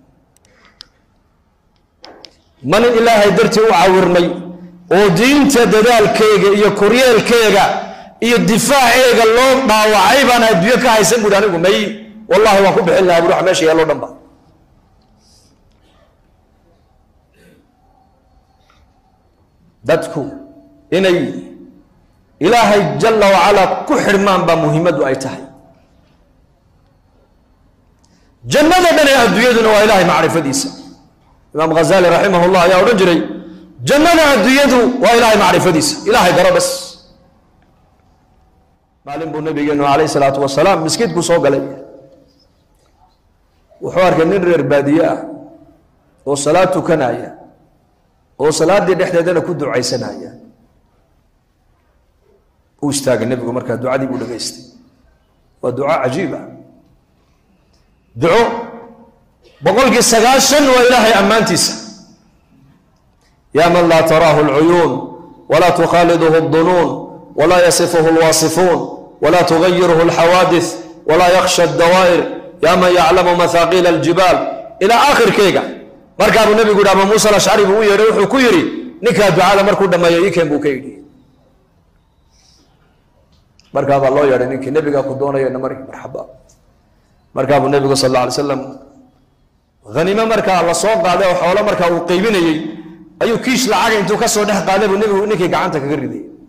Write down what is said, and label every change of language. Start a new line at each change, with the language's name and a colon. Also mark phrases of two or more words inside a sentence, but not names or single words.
Somali: man ilaahay dartii u caawirmay oo diinta dadaalkeega iyo koryeelkeega iyo difaaceega loo dhaawacay baan adduunyo ka haysan buuli anigu may wallahi waan ku bixin lahaa ruux meesha yaalo dhanba dadku inay ilaahay
Arabic: جل وعلا
Somali: ku xirmaan ba muhiimadu ay tahay jannada dhanay adduunyaduna waa ilaahay macrifadiisa imaam ghazali rahimahullah ya oran jiray jannada adduunyadu waa ilaahay macrifadiisa ilaahay garo bas maalin buu nabigeenu
Arabic: عليه الصلاة والسلام
Somali: miskiidku soo galay wuxuu arkay nin reer baadiye ah oo salaad tukanaya oo salaadii dhexdeedana ku ducaysanaya uu istaagay nabigu markaa ducadii buu dhageystay waa duco cajiib ah duco boqolkii 90 waa ilaahay ammaantiisa
Arabic: يا من لا تراه العيون ولا تخالطه الظنون ولا يصفه الواصفون ولا تغيره الحوادث ولا يخشى الدوائر يا من يعلم مثاقيل الجبال إلى آخر
Somali: kayga markaa uu nabigu dhaama Musa al-Ash'ari buu yeeray wuxuu ku yiri ninka ducada markuu dhameeyay keen buu ka yiri markaa baa loo yeeray ninkii nabiga ku doonayay namar marxaba markaa uu nabigu
Arabic: صلى الله عليه وسلم
Somali: ghanima markaa la soo qaaday oo xoolo markaa uu qaybinayay ayuu kiish lacag intuu ka soo dhex qaaday buu nabigu ninkii gacanta kaga riday